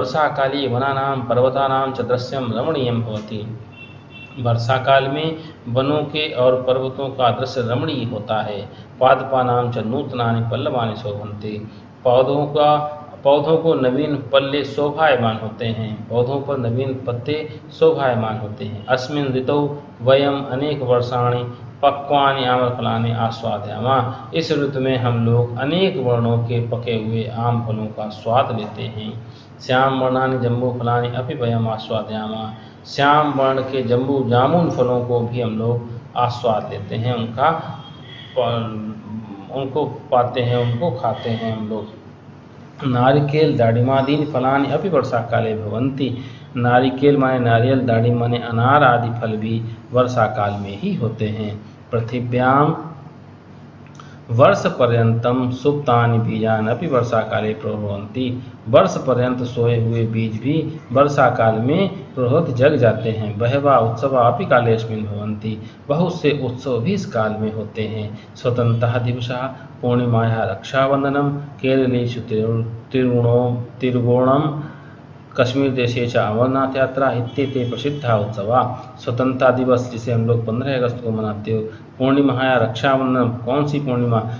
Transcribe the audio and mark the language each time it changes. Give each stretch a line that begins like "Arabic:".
Sanskrit: वर्षा काली वनानां पर्वतानां च दृश्यम रमणीयम भवति।
Hindi: वर्षा काल में वनों के और पर्वतों का दृश्य रमणीय होता है।
Sanskrit: पादपानां च नूतनानि पल्लवानि शोभन्ति।
Hindi: पौधों को नवीन पल्ले शोभायमान होते हैं। पौधों पर नवीन पत्ते शोभायमान होते हैं।
Sanskrit: अस्मिन् ऋतौ वयम अनेक वर्षाणि पक्वानि आम्रफलानि आस्वादयामः।
Hindi: इस ऋतु में हम लोग अनेक वर्णों के पके हुए आम फलों का स्वाद लेते हैं।
Sanskrit: श्याम वर्णानि जम्बू फलानि अपि वयम आस्वादयामः।
Hindi: श्याम वर्ण के जम्बू जामुन फलों को भी हम लोग आस्वाद लेते हैं, उनको पाते हैं, उनको खाते हैं हम लोग।
Sanskrit: नारिकेल दाडिमादीनि फलानि अपि वर्षा काले भवन्ति।
Hindi: नारिकेल माने नारियल, दाढ़ी माने अनार आदि फल भी वर्षा काल में ही होते हैं। पृथिव्याम
Sanskrit: वर्ष पर्यंतम सुप्तानि बीजान अपि वर्षा काले प्रभवन्ति।
Hindi: वर्ष पर्यंत सोए हुए बीज भी वर्षा काल में प्रभवत जग जाते हैं।
Sanskrit: बहवा उत्सवा अपि कालेस्मिन् भवन्ति।
Hindi: बहुत से उत्सव भी इस काल में होते हैं।
Sanskrit: स्वतंत्रता दिवसः पूर्णिमायाः रक्षाबंधनम केरलेषु तिरुवोणम कश्मीर देशे च अमरनाथ यात्रा इत्यादि प्रसिद्ध उत्सवा।
Hindi: स्वतंत्रता दिवस जिसे हम लोग 15 अगस्त को मनाते हो। पूर्णिमा या रक्षाबंधन, कौन सी पूर्णिमा?